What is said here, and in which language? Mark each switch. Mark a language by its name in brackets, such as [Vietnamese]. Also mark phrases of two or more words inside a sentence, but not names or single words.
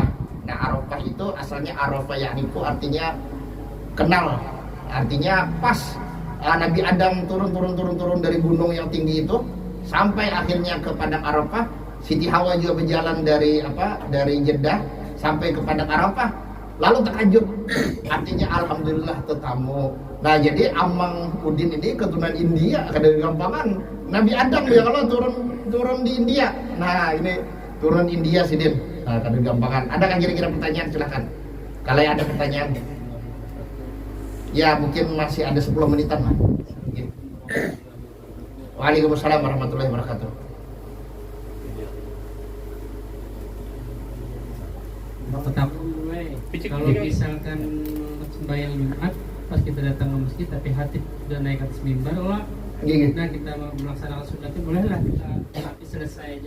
[Indonesian] Nah, Arafah itu asalnya Arafah ya'rifu, artinya kenal. Artinya pas Nabi Adam turun dari gunung yang tinggi itu sampai akhirnya ke Padang Arafah. Siti Hawa juga berjalan dari Jeddah sampai ke Padang Arafah. Lalu terkejut. Artinya alhamdulillah tetamu. Nah, jadi Amang Udin ini keturunan India, [Banjar] kada gampangan. [Indonesian] Nabi Adam ya kalau turun di India. Nah, ini turun India sidin. Nah, [Banjar] kada gampangan. [Indonesian] Ada kan kira-kira pertanyaan, silakan. Kalau ada pertanyaan. Ya, mungkin masih ada 10 menitan lah. [Arabic] وعليكم السلام ورحمة الله وبركاته. [Indonesian] Tetap kalau misalkan sembahyang Jumat pas kita datang ke masjid tapi hati sudah naik atas mimbar, nah kita melaksanakan sunat itu bolehlah kita tapi selesai aja.